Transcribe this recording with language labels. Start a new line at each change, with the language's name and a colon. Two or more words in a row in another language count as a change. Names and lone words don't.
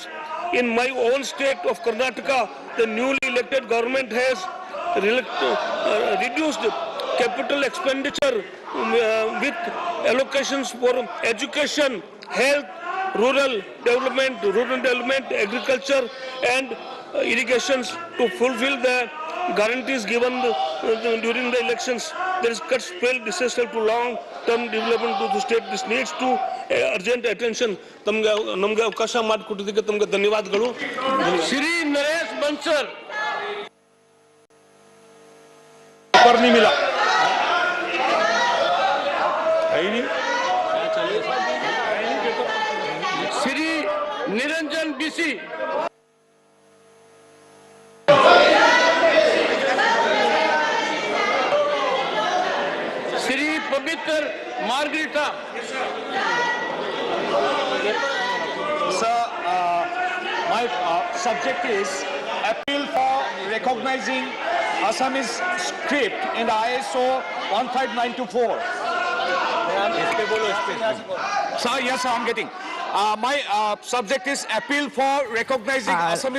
English: In my own state of Karnataka, the newly elected government has reduced capital expenditure with allocations for education, health, rural development, agriculture and irrigations to fulfill the guarantees given during the elections. There is cuts failed disaster to long-term development to the state. This needs to urgent attention.
Kannada: ನಮಗೆ ಅವಕಾಶ ಮಾಡಿಕೊಟ್ಟಿದ್ದಕ್ಕೆ ತಮಗೆ ಧನ್ಯವಾದಗಳು.
Hindi: ಶ್ರೀ ನರೇಶ್ ಬನ್ಸರ್ पर नहीं मिला. श्री निरंजन बीसी, श्री पवित्र मार्गरीटा.
English: Sir, my subject is appeal for recognizing Assamese script in the ISO 15924. Sir, yes, sir, I'm getting. My subject is appeal for recognizing Assamese